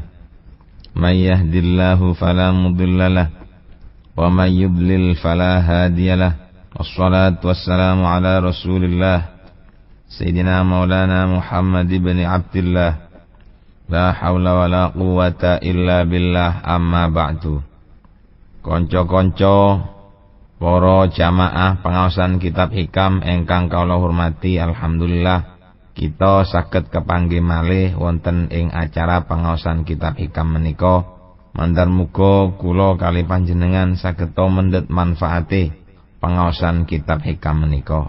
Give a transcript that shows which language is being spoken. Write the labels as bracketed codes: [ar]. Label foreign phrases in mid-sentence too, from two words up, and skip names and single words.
[ar] من يهده الله فلا مضل له ومن يضلل فلا هادي له. والصلاة والسلام على رسول الله سيدنا مولانا محمد بن عبد الله. لا حول ولا قوة إلا بالله أما بعد. [jv] Konco-konco para jamaah pengaosan kitab hikam ingkang kawula hormati, alhamdulillah kita saged kepanggih malih wonten ing acara pengaosan kitab hikam menika. Mandar muga kula kali panjenengan saged mendhet manfaate pengaosan kitab hikam menika.